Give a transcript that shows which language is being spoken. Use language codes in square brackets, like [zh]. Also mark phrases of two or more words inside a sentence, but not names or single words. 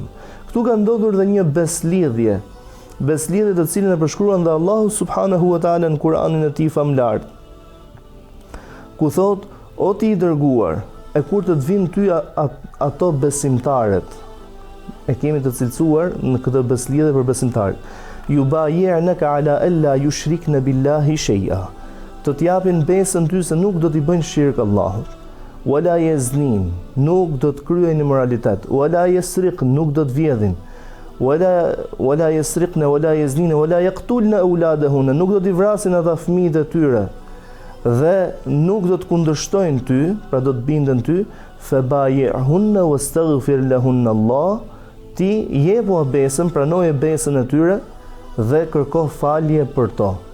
[sq] Këtu ka ndodhur dhe një beslidhje të cilën e përshkruan dhe Allahu [ar] سبحانه وتعالى [sq] në Kur'anin e tij famlar, ku thot: o ti i dërguar, e kur të vinë ty ato besimtarët, e kemi të cilësuar në këtë beslidhje për besimtarët, [ar] يبايعنك على أن لا يشركن بالله شيئا, [sq] të t'japin besën ty se nuk do t'i bëjnë shirk Allahut, [ar] ولا يزنين, [sq] nuk do të kryejnë immoralitet, [ar] ولا يسرق, [sq] nuk do të vjedhin, [ar] ولا يسرقن ولا يزنين ولا يقتلن أولادهن, [sq] nuk do t'i vrasin ata fëmijët e tyre, dhe nuk do të kundërshtojnë ty, pra do të binden ty, [ar] فبايعهن واستغفر لهن الله, [sq] ti jepu besën, pranoje besën e tyre dhe kërko falje për to.